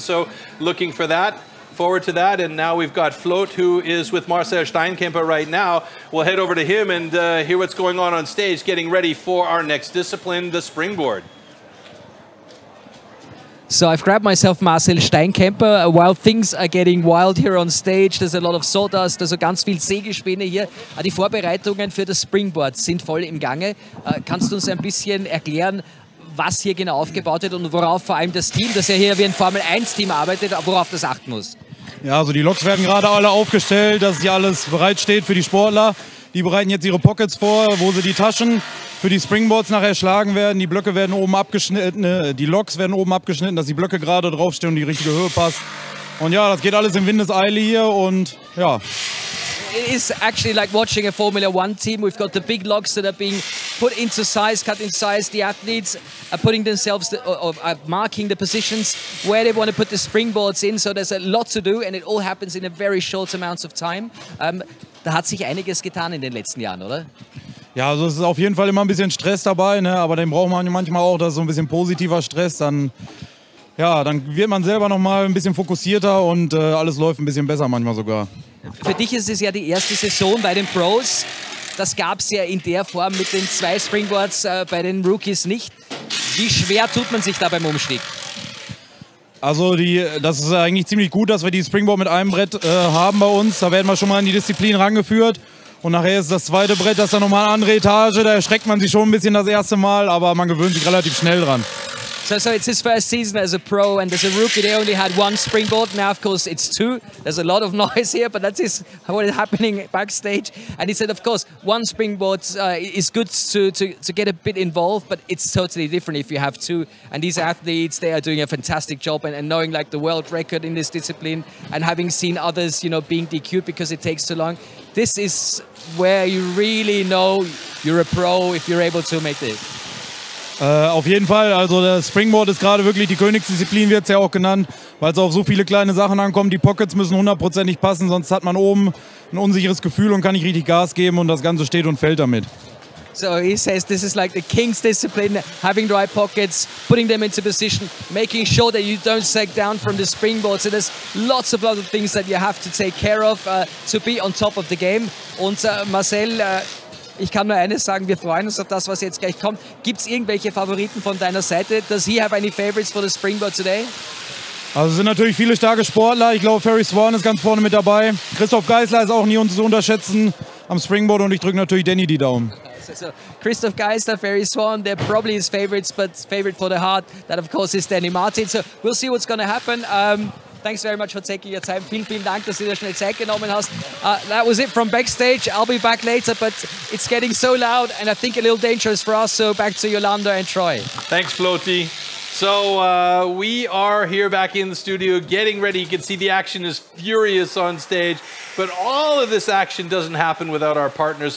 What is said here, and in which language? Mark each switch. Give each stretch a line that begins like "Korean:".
English: So looking for that, forward to that. And now we've got Float, who is with Marcel Steinkemper right now. We'll head over to him and hear what's going on stage, getting ready for our next discipline, the springboard. So I've grabbed myself Marcel Steinkemper. While things are getting wild here on stage, there's a lot of sawdust,
German: also ganz viel Sägespäne hier. Die Vorbereitungen für das Springboard sind voll im Gange. Kannst du uns ein bisschen erklären, was hier genau aufgebaut wird und worauf vor allem das Team, das ja hier wie ein Formel-1-Team arbeitet, worauf das achten muss? Ja, also die Loks werden gerade alle aufgestellt, dass hier alles bereitsteht für die Sportler. Die bereiten jetzt ihre Pockets vor, wo sie die Taschen für die Springboards nachher schlagen werden. Die Blöcke werden oben abgeschnitten, die Loks werden oben abgeschnitten, dass die Blöcke gerade draufstehen und die richtige Höhe passt. Und ja, das geht alles in Windeseile hier und ja.
English: It is actually like watching a Formula One team. We've got the big logs that are being put into size, cut in size. The athletes are putting themselves, marking the positions where they want to put the springboards in. So there's a lot to do, and it all happens in a very short amount of time.
German: Da hat sich einiges getan in den letzten Jahren, oder? Ja, also es ist auf jeden Fall immer ein bisschen Stress dabei, ne? Aber den braucht man manchmal auch, das ist so ein bisschen positiver Stress. Dann wird man selber noch mal ein bisschen fokussierter und alles läuft ein bisschen besser manchmal sogar. Für dich ist es ja die erste Saison bei den Pros. Das gab es ja in der Form mit den 2 Springboards bei den Rookies nicht. Wie schwer tut man sich da beim Umstieg? Also das ist eigentlich ziemlich gut, dass wir die Springboard mit einem Brett haben bei uns. Da werden wir schon mal in die Disziplin rangeführt. Und nachher ist das zweite Brett, das ist dann nochmal eine andere Etage. Da erschreckt man sich schon ein bisschen das erste Mal, aber man gewöhnt sich relativ schnell dran.
English: So it's his first season as a pro, and as a rookie they only had 1 springboard. Now of course it's 2. There's a lot of noise here, but that is what is happening backstage. And he said, of course, 1 springboard is good to get a bit involved, but it's totally different if you have 2. And these athletes, they are doing a fantastic job, and knowing like the world record in this discipline, and having seen others, you know, being DQ'd because it takes too long. This is where you really know you're a pro if you're able to make this.
German: Auf jeden Fall, also das Springboard ist gerade wirklich die Königsdisziplin, wird es ja auch genannt, weil es auf so viele kleine Sachen ankommt. Die Pockets müssen 100%ig passen, sonst hat man oben ein unsicheres Gefühl und kann nicht richtig Gas geben und das Ganze steht und fällt damit.
English: So he says this is like the king's discipline, having the right pockets, putting them into position, making sure that you don't sag down from the springboard. So there's lots of things that you have to take care of to be on top of the game.
German: Und Marcel, ich kann nur eines sagen, wir freuen uns auf das, was jetzt gleich kommt. Gibt es irgendwelche Favoriten von deiner Seite?
English: Does he have any favorites for the springboard today?
German: Also es sind natürlich viele starke Sportler. Ich glaube, Ferry Swan ist ganz vorne mit dabei. Christoph Geisler ist auch nie zu unterschätzen am Springboard und ich drücke natürlich Danny die Daumen.
English: So Christoph Geisler, Ferry Swan, they're probably his favorites, but favorite for the heart, that of course is Danny Martin. So we'll see what's going to happen. Thanks very much for taking your time.
German: Vielen Dank, dass du dir schnell Zeit genommen hast.
English: That was it from backstage. I'll be back later, but it's getting so loud and I think a little dangerous for us. So back to Yolanda and Troy. Thanks, Floaty. So we are here back in the studio getting ready. You can see the action is furious on stage, but all of this action doesn't happen without our partners.